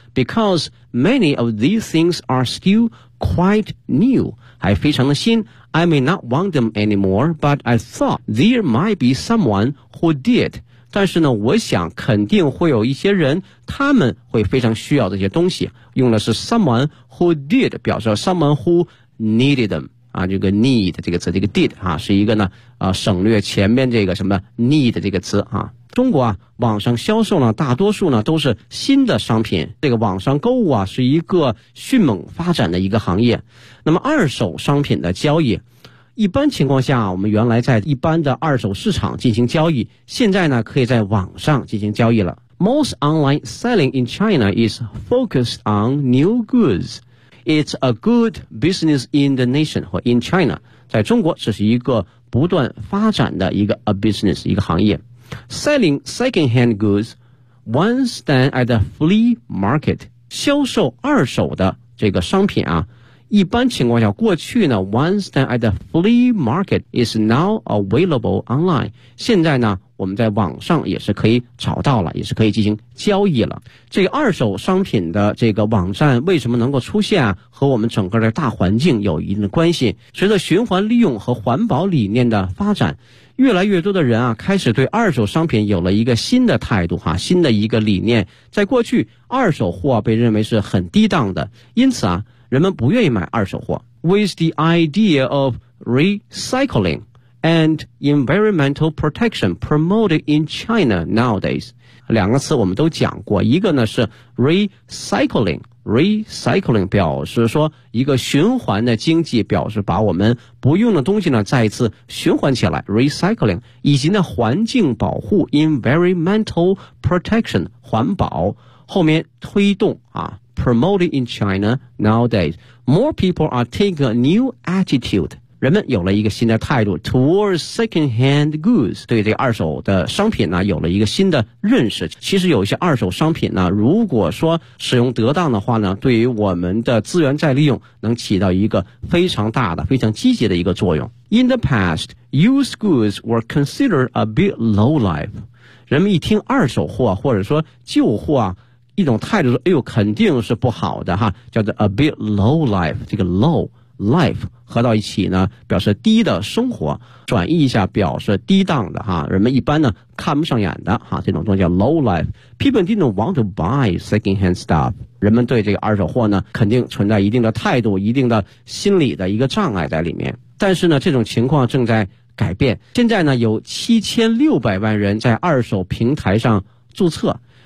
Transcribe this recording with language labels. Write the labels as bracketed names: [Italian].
[English] Because many of these things are still quite new. [Chinese] 还非常的新。 [English] I may not want them anymore, but I thought there might be someone who did. [Chinese] 但是呢，我想肯定会有一些人，他们会非常需要这些东西。用的是 [English] someone who did, [Chinese] 表示 [English] someone who needed them, [Chinese] 啊，这个 need 这个词，这个 did, 啊，是一个呢，省略前面这个什么 need 这个词，啊。中国啊，网上销售呢，大多数呢都是新的商品。这个网上购物啊，是一个迅猛发展的一个行业。那么二手商品的交易，一般情况下我们原来在一般的二手市场进行交易，现在呢可以在网上进行交易了。 [English] Most online selling in China is focused on new goods. It's a good business in the nation 和 in China. [Chinese] 在中国这是一个不断发展的一个 a business, 一个行业。 [English] Selling secondhand goods once done at a flea market. [Chinese] 销售二手的这个商品啊，一般情况下过去呢 [English] once then at the flea market is now available online, [Chinese] 现在呢我们在网上也是可以找到了，也是可以进行交易了。这个二手商品的这个网站为什么能够出现啊，和我们整个的大环境有一定的关系。随着循环利用和环保理念的发展，越来越多的人啊开始对二手商品有了一个新的态度啊，新的一个理念。在过去二手货被认为是很低档的，因此啊人们不愿意买二手货。 [English] With the idea of recycling and environmental protection promoted in China nowadays. [Chinese] 两个词我们都讲过，一个呢是 recycling 表示说一个循环的经济，表示把我们不用的东西呢再一次循环起来， recycling, 以及呢环境保护 environmental protection, 环保，后面推动啊 [English] Promoted in China nowadays. More people are taking a new attitude. [Chinese] 人们有了一个新的态度 [English] towards secondhand goods. [Chinese] 对这二手的商品呢有了一个新的认识。其实有一些二手商品呢，如果说使用得当的话呢，对于我们的资源再利用能起到一个非常大的非常积极的一个作用。 [English] In the past, used goods were considered a bit lowlife. [Chinese] 人们一听二手货或者说旧货啊，一种态度说，哎呦，肯定是不好的哈，叫做 [English] a bit low life, [Chinese] 这个 low life 合到一起呢表示低的生活，转译一下表示低档的哈，人们一般呢看不上眼的哈，这种东西叫 low life. [English] People didn't want to buy second hand stuff. [Chinese] 人们对这个二手货呢肯定存在一定的态度，一定的心理的一个障碍在里面。但是呢这种情况正在改变，现在呢有7600万人在二手平台上注册。